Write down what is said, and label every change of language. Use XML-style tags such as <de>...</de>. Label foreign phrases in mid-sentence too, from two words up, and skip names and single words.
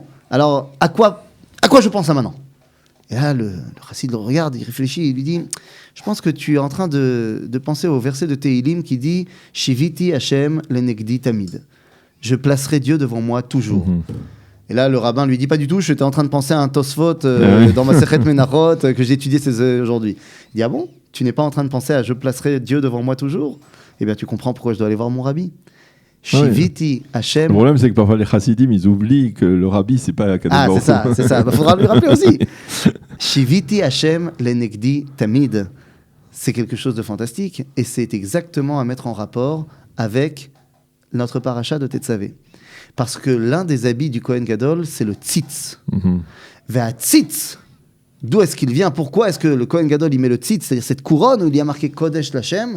<fr>Alors, à quoi je pense maintenant? Et là, le chassid le regarde, il réfléchit, il lui dit, je pense que tu es en train de penser au verset de Tehilim qui dit,</fr> <he>שויתי ה' לנגדי תמיד.</he> <fr>Je placerai Dieu devant moi toujours. Et là, le rabbin lui dit, pas du tout, j'étais en train de penser à un Tosfot dans ma Sechet Menachot que j'ai étudié aujourd'hui. Il dit, ah bon? Tu n'es pas en train de penser à je placerai Dieu devant moi toujours? Eh bien, tu comprends pourquoi je dois aller voir mon rabbi.</fr> <he>שויתי ה.</he> <fr>Le problème, c'est que parfois les chassidim, ils oublient que le rabbi, c'est pas</fr> <he>הקדוש ברוך הוא.</he> <fr>C'est ça. Faudra lui rappeler aussi.</fr> <he>שויתי ה' לנגדי תמיד.</he> <fr>C'est quelque chose de fantastique et c'est exactement à mettre en rapport avec notre paracha de Tetzavé. Parce que l'un des habits du</fr> <he>כהן גדול,</he> <fr>c'est le tzitz.</fr> <he>והציץ.</he> <fr>D'où est-ce qu'il vient? Pourquoi est-ce que le</fr> <he>כהן גדול</he> <fr>il met le tzitz, c'est-à-dire cette couronne où il y a marqué</fr> <he>קודש לה?</he>